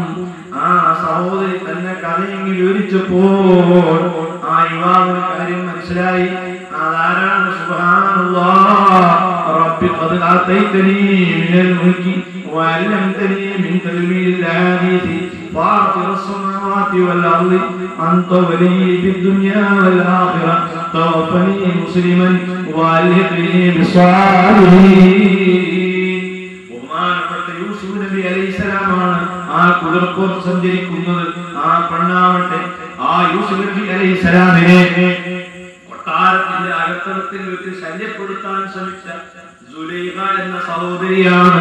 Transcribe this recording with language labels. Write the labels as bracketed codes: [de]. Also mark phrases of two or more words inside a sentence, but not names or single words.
[ml] ആ സഹോദരി തന്നെ കഥയെങ്കിൽ വിവരിച്ചപ്പോൾ ആ യുവാവിന് കാര്യം മനസ്സിലായി. [ar] അതാരാണ്? سبحان الله، ربي قد آتيتني من الملك وعلمتني من تأويل الأحاديث فاطر السماوات والأرض أنت ولي في الدنيا والآخرة توفني مسلما وألحقني بالصالحين. [ml] ബഹുമാനപ്പെട്ട യൂസുഫ് നബി അലൈഹിസ്സലാമാണ് ആ കുതിരപ്പുറത്ത് സഞ്ചരിക്കുന്നത്. ആ പെണ്ണാവട്ടെ ആ യൂസുഫ് നബി അലൈഹിസ്സലാമിനെ കൊട്ടാരത്തിന്റെ അകത്തളത്തിൽ വെച്ച് ശല്യപ്പെടുത്താൻ ശ്രമിച്ച സുലൈഖ എന്ന സഹോദരിയാണ്.